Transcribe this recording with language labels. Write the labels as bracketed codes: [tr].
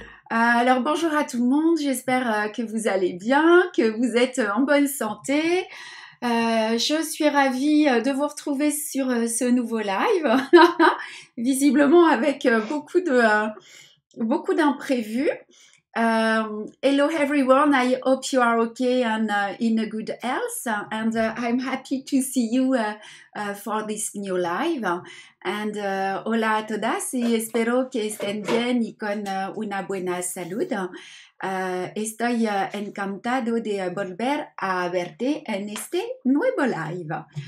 [fr] Alors bonjour à tout le monde, j'espère que vous allez bien, que vous êtes en bonne santé. Je suis ravie de vous retrouver sur ce nouveau live, visiblement avec beaucoup d'imprévus. [en] Hello everyone, I hope you are okay and in a good health, and I'm happy to see you for this new live. [es] And hola a todas y espero que estén bien y con una buena salud. Estoy encantado de volver a verte en este nuevo live.